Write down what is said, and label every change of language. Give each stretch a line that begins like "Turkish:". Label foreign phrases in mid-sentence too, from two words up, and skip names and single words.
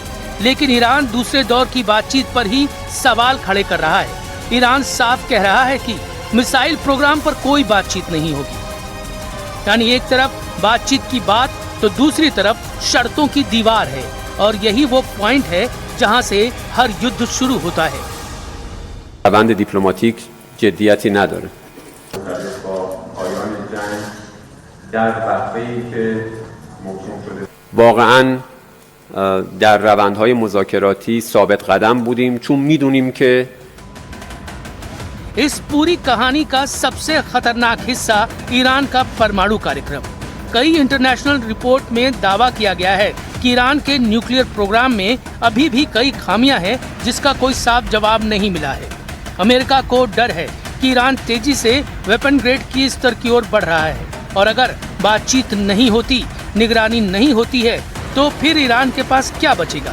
Hindi: लेकिन ईरान दूसरे दौर की बातचीत पर ही सवाल खड़े कर रहा है। ईरान साफ कह रहा है कि
English: missile program
Hindi: पर कोई बातचीत नहीं होगी। यानी एक तरफ बातचीत की बात तो दूसरी तरफ शर्तों की दीवार है, और यही वो पॉइंट है जहां से हर युद्ध शुरू होता है।
Persian: روند دیپلماتیک جدیتی نداره. واقعاً در روندهای مذاکراتی ثابت قدم بودیم چون میدونیم که
Hindi: इस पूरी कहानी का सबसे खतरनाक हिस्सा ईरान का परमाणु कार्यक्रम। कई
English: international report
Hindi: में दावा किया गया है कि ईरान के
English: nuclear program
Hindi: में अभी भी कई खामियां हैं जिसका कोई साफ जवाब नहीं मिला है। अमेरिका को डर है कि ईरान तेजी से
English: weapon grade
Hindi: की स्तर की ओर बढ़ रहा है और अगर बातचीत नहीं होती, निगरानी नहीं होती है तो फिर ईरान के पास क्या बचेगा?